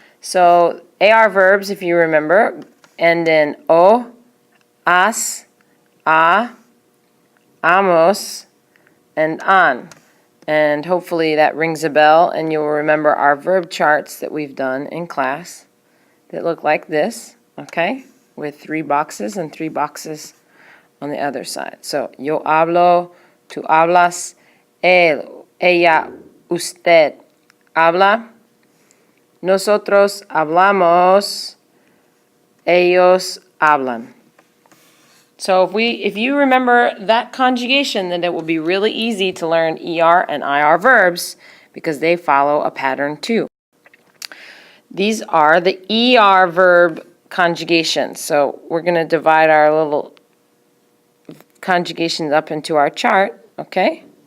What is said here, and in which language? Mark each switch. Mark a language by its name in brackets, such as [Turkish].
[English] So AR verbs, if you remember, end in O, as, a, amos, and an. And hopefully that rings a bell and you'll remember our verb charts that we've done in class that look like this, okay? With 3 boxes and 3 boxes on the other side. [Spanish] So, yo hablo, tú hablas, él, ella, usted habla, nosotros hablamos, ellos hablan. [English] So if you remember that conjugation, then it will be really easy to learn ER and IR verbs because they follow a pattern too. These are the ER verb conjugations. So we're going to divide our little conjugations up into our chart, okay?